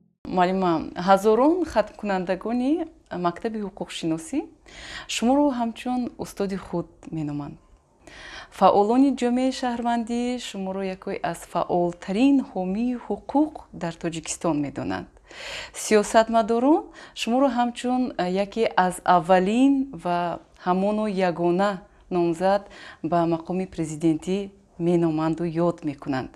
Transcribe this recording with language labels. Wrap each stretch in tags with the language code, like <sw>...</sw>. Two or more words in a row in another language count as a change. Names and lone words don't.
<tg>Муаллим ҳазорон хатм кунандагони мактаб ҳуқуқ шиносӣ شماро ҳамчун устоди худ меноманд. фаъолони ҷомеаи шаҳрвандӣ шуморо яке аз фаъолтарин ҳомии ҳуқуқ дар тоҷикистон медонанд. сиёсатмадорон шуморо ҳамчун яке аз аввалин ва ҳамоно ягона номзад ба мақоми президентӣ меноманду ёд мекунанд.</tg>